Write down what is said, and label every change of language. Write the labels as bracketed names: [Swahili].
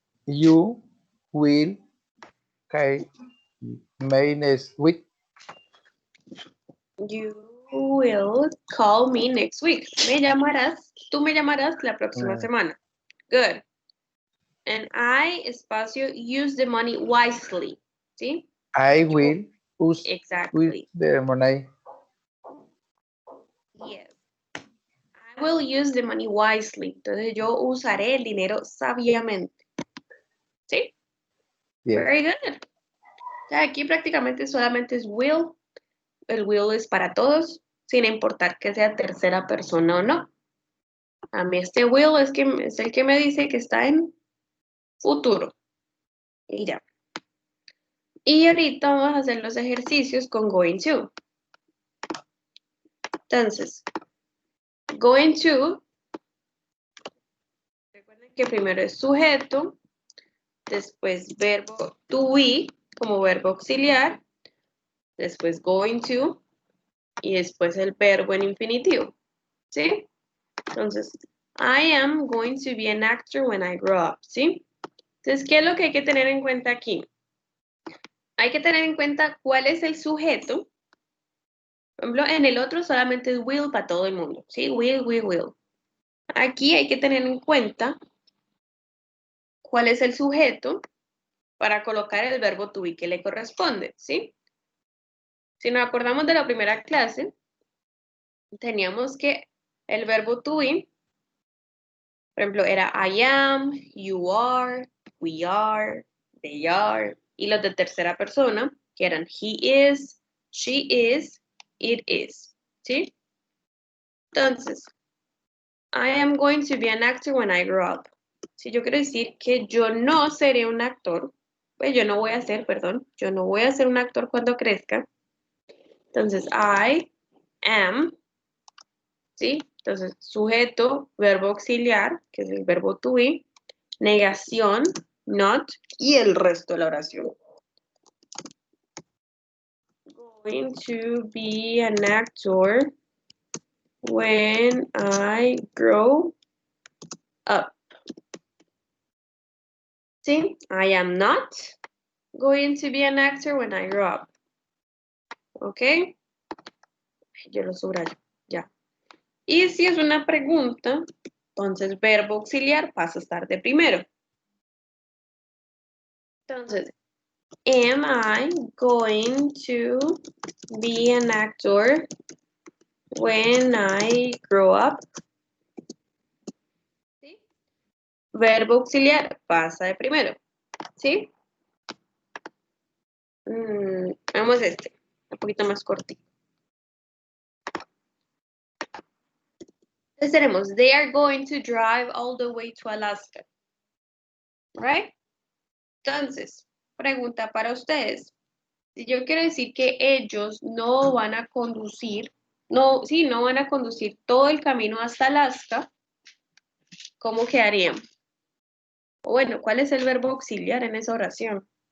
[English] You will call me next week. You will call me next week. [Spanish] Tú me llamarás la próxima semana. [English] Good. And I, espacio, use the money wisely. ¿Sí? I will use Exactly. the money. Yes. I will use the money wisely. [Spanish] Entonces yo usaré el dinero sabiamente. ¿Sí? [English] Yeah. Very good. [Spanish] Ya aquí prácticamente solamente es will. El will es para todos, sin importar que sea tercera persona o no. A mí este will es el que me dice que está en futuro. Y ya. Y ahorita vamos a hacer los ejercicios con going to. Entonces, going to, recuerden que primero es sujeto, después verbo to be como verbo auxiliar, después going to y después el verbo en infinitivo. ¿Sí? [English] Entonces, I am going to be an actor when I grow up. [Spanish] ¿Sí? Entonces, ¿qué es lo que hay que tener en cuenta aquí? Hay que tener en cuenta cuál es el sujeto. Por ejemplo, en el otro solamente es will para todo el mundo. ¿Sí? Will, will, will. Aquí hay que tener en cuenta cuál es el sujeto para colocar el verbo to be que le corresponde, ¿sí? Si nos acordamos de la primera clase, teníamos que el verbo to be, por ejemplo, era [English] I am, you are, we are, they are, [Spanish] y los de tercera persona, que eran [English] he is, she is, it is, [Spanish] ¿sí? [English] Entonces, I am going to be an actor when I grow up. [Spanish] Si yo quiero decir que yo no seré un actor, pues yo no voy a ser un actor cuando crezca. Entonces, [English] I am, [Spanish] ¿sí? Entonces, sujeto, verbo auxiliar, que es el verbo to be, negación, not, y el resto de la oración. [English] Going to be an actor when I grow up. ¿Sí? I am not going to be an actor when I grow up. [Spanish] ¿Ok? Yo lo subrayo, ya. Y si es una pregunta, entonces verbo auxiliar pasa a estar de primero. [English] Entonces, am I going to be an actor when I grow up? [Spanish] ¿Sí? Verbo auxiliar pasa de primero. ¿Sí? Vamos este, un poquito más cortito. Entonces tenemos, [English] they are going to drive all the way to Alaska. Right? [Spanish] Entonces, pregunta para ustedes. Si yo quiero decir que ellos no van a conducir, no van a conducir todo el camino hasta Alaska, ¿cómo quedarían? O bueno, ¿cuál es el verbo auxiliar en esa oración?